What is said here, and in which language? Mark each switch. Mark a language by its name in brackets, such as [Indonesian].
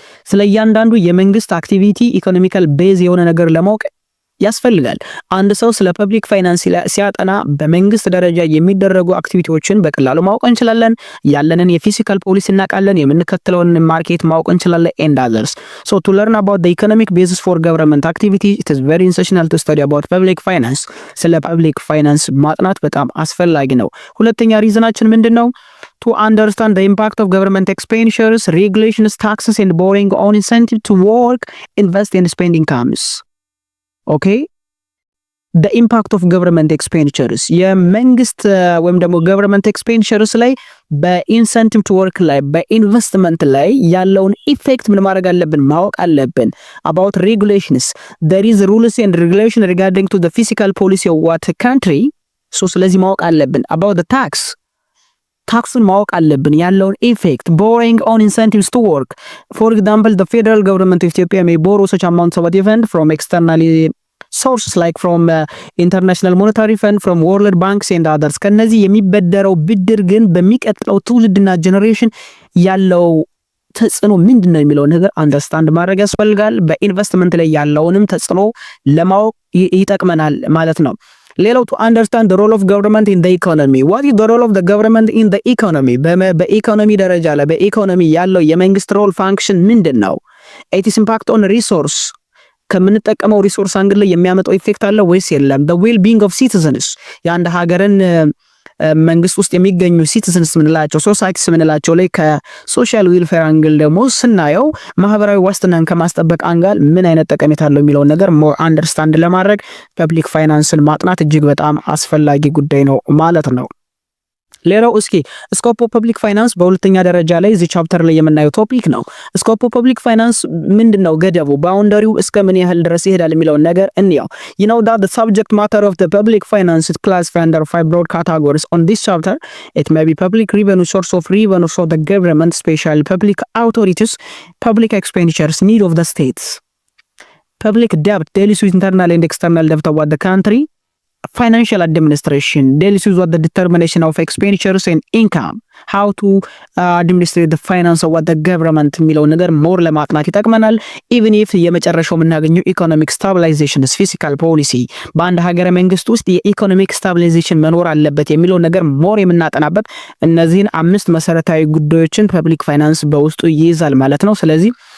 [Amharic] ስለ እያንዳንዱ የመንግስት አክቲቪቲ ኢኮኖሚካል ቤዝ የሆነ ነገር ለማወቅ ያስፈልጋል። አንድ ሰው ስለ ፐብሊክ ፋይናንስ ሲያጠና በመንግስት ደረጃ የሚደረጉ አክቲቪቲዎችን በቀላሉ ማወቅ እንችላለን። ያለንን የፊዚካል ፖሊሲ እናውቃለን። የምንከተለውን ማርኬት ማወቅ እንችላለን [English] and others. So to learn about the economic basis for government activity it is very essential to study about public finance. [Amharic] ስለ ፐብሊክ ፋይናንስ ማጥናት በጣም አስፈላጊ ነው። ሁለተኛ ሪዝናችን ምንድነው? [English] To understand the impact of government expenditures, regulations, taxes and borrowing on incentive to work, invest and spend incomes. Okay, the impact of government expenditures [Amharic] የመንግስት ወይም ደግሞ [English] government expenditures [Amharic] ላይ በኢንሰንቲቭ ቱ ወርክ ላይ በኢንቨስትመንት ላይ ያለውን ኢፌክት ምን ማድረግ አለብን? ማወቅ አለብን። [English] about regulations there is rules and regulation regarding to the fiscal policy of what country so [Amharic] ስለዚህ ማወቅ አለብን። [English] about the [Amharic] ታክሱን ማወቅ አለብን ያለውን ኢፌክት [English] borrowing on incentives to work for example the federal government of Ethiopia may borrow such amounts of different from externally sources like from international monetary fund from world banks and others [Amharic] ከነዚህ የሚበደረው ብድር ግን በሚቀጥለው ትውልድና ጄኔሬሽን ያለው ተጽዕኖ ምንድነው የሚለው ነገር አንደርስታንድ ማድረግ ያስፈልጋል። በኢንቨስትመንት ላይ ያለውንም ተጽዕኖ ለማወቅ ይጠቅመናል ማለት ነው። ሌላው [English] to understand the role of government in the economy [Amharic] what is the role of the government in the economy በኢኮኖሚ ደረጃ ላይ በኢኮኖሚ ያለው የመንግስት ሮል ፋንክሽን ምንድነው? [English] it is impact on resource [Amharic] ከምንጠቀመው ሪሶርስ አንግል ላይ የሚያመጣው ኢፌክት አለ ወይስ የለም? [English] the well being of citizens [Amharic] የአንድ ሀገርን መንግስት ውስጥ የሚገኙ ሲቲዝንስ ምንላቸው ሶሳይቲስ ምንላቸው ላይ ከሶሻል ዌልፌር አንግል ደግሞ ስናየው ማህበራዊ ዋስትናን ከማስጠበቅ አንግል ምን አይነት ጠቀሜታ አለው የሚለው ነገር ሞር አንደርስታንድ ለማድረግ ፐብሊክ ፋይናንስን ማጥናት እጅግ በጣም አስፈላጊ ጉዳይ ነው ማለት ነው። ሌላው እስኪ ስኮፕ ኦፍ ፐብሊክ ፋይናንስ በሁለተኛ ደረጃ ላይ እዚህ ቻፕተር ላይ የምናየው ቶፒክ ነው። ስኮፕ ኦፍ ፐብሊክ ፋይናንስ ምንድነው? ገደቡ ባውንደሪው እስከ ምን ያህል ድረስ ይሄዳል የሚለው ነገር እንየው። [English] you know that the subject matter of the public finance is classified under 5 broad categories on this chapter. It may be public revenue, source of revenue for the government, special public authorities, public expenditures, need of the states, public debt, deals with internal and external debt of the country, financial administration deals with what the determination of expenditures and income, how to administrate the finance of what the government [Amharic] የሚለው ነገር ሞር ለማጥናት ይጠቅመናል። even if የመጨረሻው የምናገኘው ኢኮኖሚክ ስታቢላይዜሽን ፊስካል ፖሊሲ በአንድ ሀገረ መንግስት ውስጥ የኢኮኖሚክ ስታቢላይዜሽን መኖር አለበት የሚለው ነገር ሞር የምናጠናበት እነዚህን 5 መሰረታዊ ጉዳዮችን ፐብሊክ ፋይናንስ በውስጡ ይይዛል ማለት ነው። ስለዚህ